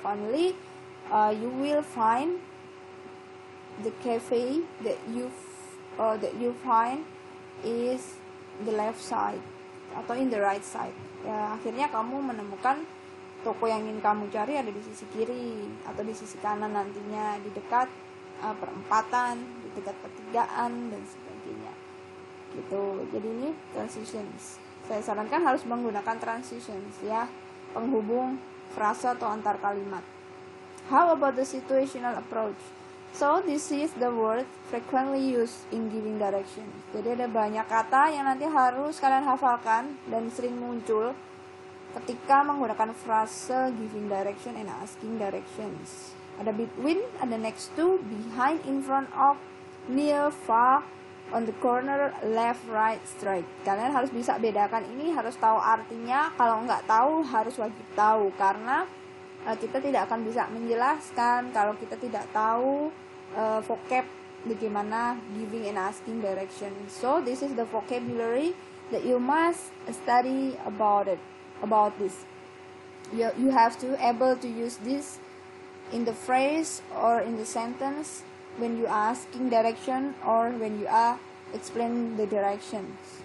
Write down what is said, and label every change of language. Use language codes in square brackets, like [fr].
[en] Finally you will find the cafe that you find is the left side [id] atau [en] in the right side ya. [id] Akhirnya kamu menemukan toko yang ingin kamu cari ada di sisi kiri atau di sisi kanan nantinya, di dekat perempatan, di dekat pertigaan dan sebagainya gitu. Jadi ini transitions. Saya sarankan harus menggunakan transitions ya, penghubung frasa atau antar kalimat. [en] How about the situational approach? So this is the word frequently used in giving direction. [id] Jadi ada banyak kata yang nanti harus kalian hafalkan dan sering muncul ketika menggunakan frase giving direction and asking directions. Ada between, ada next to, behind, in front of, near, far, on the corner, left, right, straight. Kalian harus bisa bedakan ini, harus tahu artinya. Kalau nggak tahu harus wajib tahu, karena kita tidak akan bisa menjelaskan kalau kita tidak tahu vocab bagaimana giving and asking direction. [en] So this is the vocabulary that you must study about this. You have to able to use this in the phrase or in the sentence when you are asking direction or when you are explain the directions.